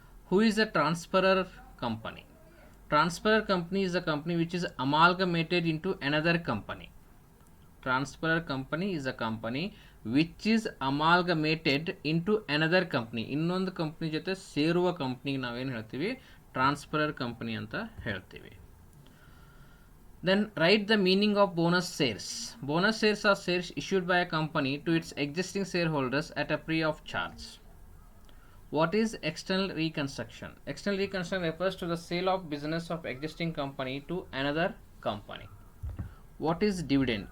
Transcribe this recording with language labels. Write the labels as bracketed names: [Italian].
[English] Who is a transferor company? Transferor company is a company which is amalgamated into another company. Transferor company is a company which is amalgamated into another company. [Kannada] ಇನ್ನೊಂದು company ಜೊತೆ ಸೇರುವ ಕಂಪ್ನಿಗೆ ನಾವೇನು ಹೇಳ್ತೀವಿ? Transferor company ಅಂತ ಹೇಳ್ತೀವಿ. [English] Then write the meaning of bonus shares. Bonus shares are shares issued by a company to its existing shareholders at a free of charge. What is external reconstruction? External reconstruction refers to the sale of business of existing company to another company. What is dividend?